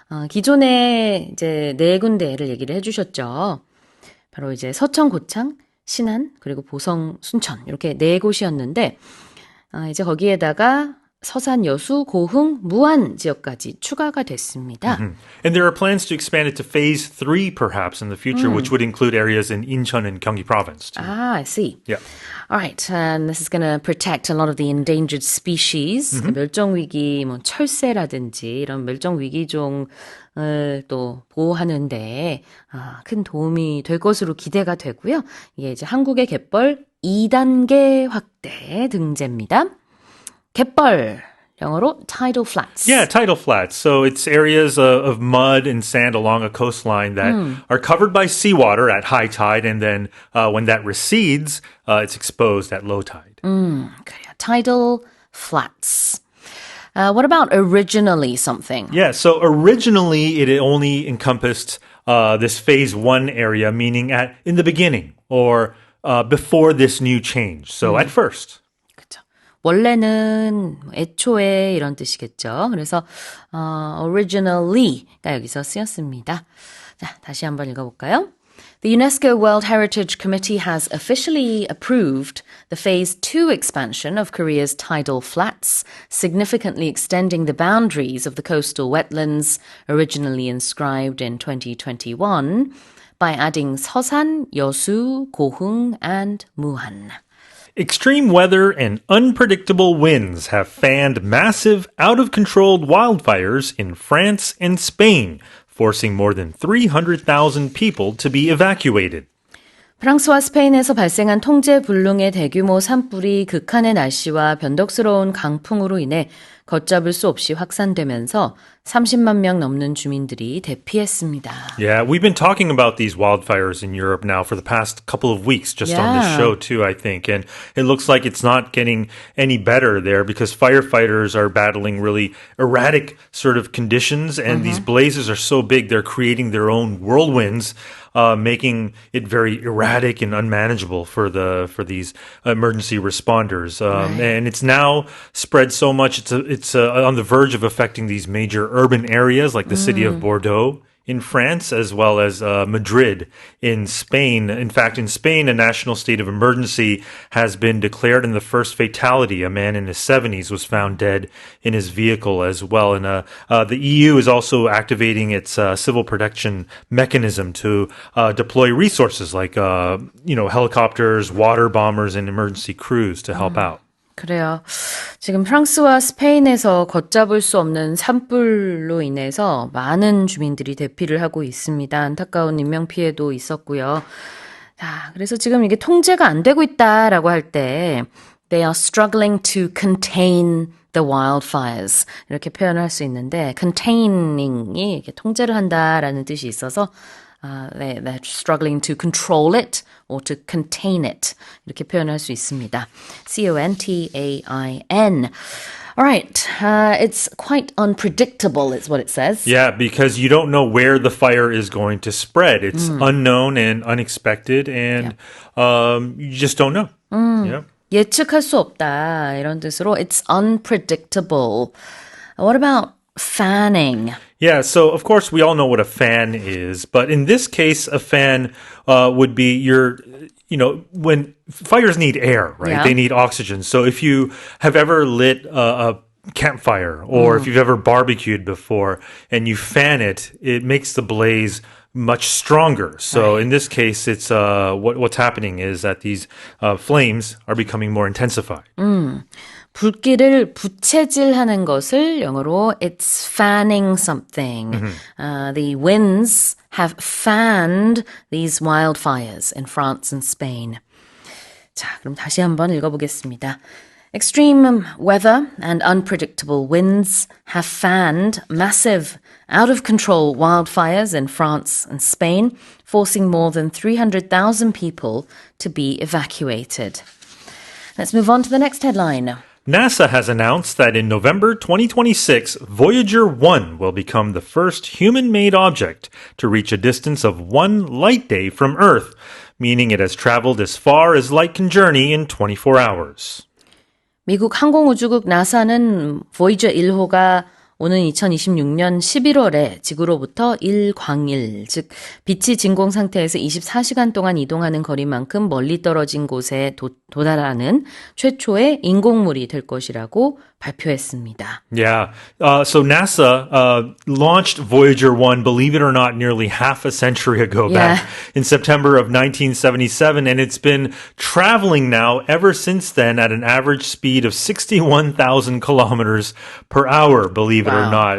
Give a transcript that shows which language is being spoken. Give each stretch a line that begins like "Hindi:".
Korean: 기존에 이제 네 군데를 얘기를 해주셨죠. 바로 이제 서천, 고창, 신안, 그리고 보성, 순천 이렇게 네 곳이었는데 이제 거기에다가 서산, 여수, 고흥, 무안 지역까지 추가가 됐습니다.
English: And there are plans to expand it to phase 3 perhaps in the future, which would include areas in Incheon and Gyeonggi province. Too. I see. Yeah. All right, and this is going to protect a lot of the endangered species.
Korean: 멸종위기, 뭐 철새라든지 이런 멸종위기종을 또 보호하는데 큰 도움이 될 것으로 기대가 되고요. 이게 이제 한국의 갯벌 2단계 확대 등재입니다. 갯벌, 영어로 tidal flats.
English: Yeah, tidal flats. So it's areas of mud and sand along a coastline that are covered by seawater at high tide, and then when that recedes, it's exposed at low tide.
Korean: 그래요.
English: Tidal flats. What about originally something? Yeah, so originally it only encompassed this phase 1 area, meaning in the beginning or before this new change. So at first.
Korean: 그렇죠. 원래는 애초에 이런 뜻이겠죠. 그래서 originally가 여기서 쓰였습니다. 자, 다시 한번 읽어볼까요?
English: The UNESCO World Heritage Committee has officially approved the Phase 2 expansion of Korea's tidal flats, significantly extending the boundaries of the coastal wetlands originally inscribed in 2021 by adding Seosan, Yeosu, Gohung, and Muhan. Extreme weather and unpredictable winds have fanned massive, out-of-control wildfires in France and Spain, forcing more than 300,000 people to be evacuated.
Korean: 프랑스와 스페인에서 발생한 통제 불능의 대규모 산불이 극한의 날씨와 변덕스러운 강풍으로 인해 걷잡을 수 없이 확산되면서 30만 명 넘는 주민들이 대피했습니다.
English: Yeah, we've been talking about these wildfires in Europe now for the past couple of weeks, just on this show too, I think. And it looks like it's not getting any better there because firefighters are battling really erratic sort of conditions. And these blazes are so big, they're creating their own whirlwinds, making it very erratic and unmanageable for these emergency responders. And it's now spread so much, it's on the verge of affecting these major urban areas like the city of Bordeaux in France, as well as Madrid in Spain. In fact, in Spain, a national state of emergency has been declared, and the first fatality, a man in his 70s, was found dead in his vehicle as well. And the EU is also activating its civil protection mechanism to deploy resources like helicopters, water bombers, and emergency crews to help out.
Korean: 그래요. 지금 프랑스와 스페인에서 걷잡을 수 없는 산불로 인해서 많은 주민들이 대피를 하고 있습니다. 안타까운 인명피해도 있었고요. 자, 그래서 지금 이게 통제가 안 되고 있다라고 할 때
English: they are struggling to contain the wildfires
Korean: 이렇게 표현을 할 수 있는데 containing이 이렇게 통제를 한다라는 뜻이 있어서
English: they're struggling to control it or to contain it
Korean: 이렇게 표현할 수 있습니다. C-O-N-T-A-I-N.
English: All right. It's quite unpredictable, is what it says. Yeah, because you don't know where the fire is going to spread. It's unknown and unexpected, and you just don't know. Yeah.
Korean: 예측할 수 없다 이런 뜻으로
English: it's unpredictable. What about fanning? Yeah, so of course we all know what a fan is, but in this case, a fan would be when fires need air, right? Yeah. They need oxygen. So if you have ever lit a campfire or if you've ever barbecued before and you fan it, it makes the blaze much stronger. So in this case, it's what's happening is that these flames are becoming more intensified.
Korean: 불길을 부채질하는 것을 영어로
English: it's fanning something. The winds have fanned these wildfires in France and Spain.
Korean: 자, 그럼 다시 한번 읽어보겠습니다.
English: Extreme weather and unpredictable winds have fanned massive, out-of-control wildfires in France and Spain, forcing more than 300,000 people to be evacuated. Let's move on to the next headline. NASA has announced that in November 2026, Voyager 1 will become the first human-made object to reach a distance of 1 light day from Earth, meaning it has traveled as far as light can journey in 24 hours.
Korean: 미국 항공우주국 나사는 보이저 1호가 오는 2026년 11월에 지구로부터 일광일, 즉 빛이 진공 상태에서 24시간 동안 이동하는 거리만큼 멀리 떨어진 곳에 도달하는 최초의 인공물이 될 것이라고 발표했습니다.
English: Yeah. So NASA launched Voyager 1, believe it or not, nearly half a century ago, back in September of 1977. And it's been traveling now ever since then at an average speed of 61,000 kilometers per hour, believe it or not.